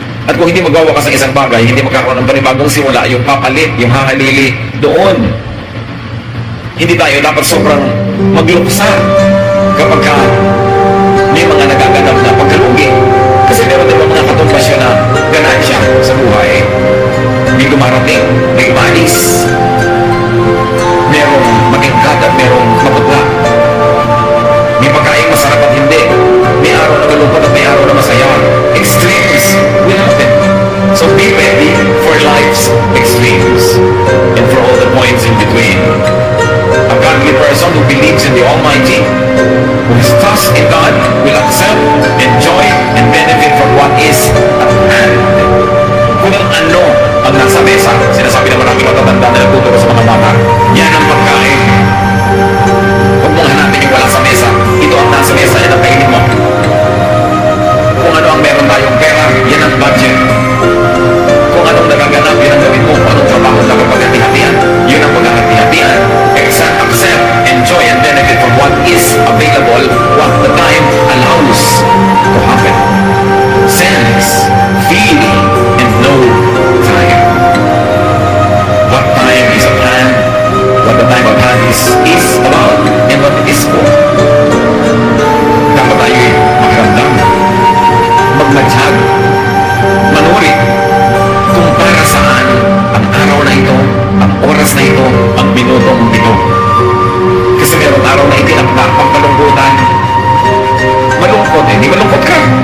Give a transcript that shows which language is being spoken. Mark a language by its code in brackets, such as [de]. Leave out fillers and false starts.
[tl] At kung hindi magwawakas ang isang bagay, hindi magkakaroon ng panibagong simula, yung papalit, yung hahalili doon. Hindi tayo dapat sobrang magluksa kapag may mga nagaganap na pagkalugi. Kasi meron din mga katumbasyon na ganansya sa buhay. May dumarating, may umalis. Merong matingkad at merong maputla. May pagkain masarap at hindi. May araw na malungkot at may araw na masaya. [en] Extremes will happen. So be ready for life's extremes and for all the points in between. A godly person who believes in the Almighty, who has trust in God, will accept, enjoy, and benefit from what is at hand. [tl] Kung ano ang nasa mesa, sinasabi ng maraming matatanda na nagtuturo sa mga bata, yan ang pagkain. Huwag mong hanapin yung wala sa mesa. Ito ang nasa mesa, yan ang kainin mo. Kung ano ang meron tayong pera, yan ang budget. Kung anong nagaganap, yan ang gawin mo. Kung anong trabaho na paghati-hatian, yun ang paghati-hatian. [en] Accept, enjoy, and benefit from what is available, what the time allows to happen. Sense, feel, and know time. What time is at hand, what the time at hand is about, and what it is for. [tl] Dapat tayo makiramdam, magmadhag, manurit, kung para saan ang araw na ito, ang oras na ito, ang minutong ito. Kasi merong araw na itinakda pang kalungkutan. Malungkot eh, di malungkot ka.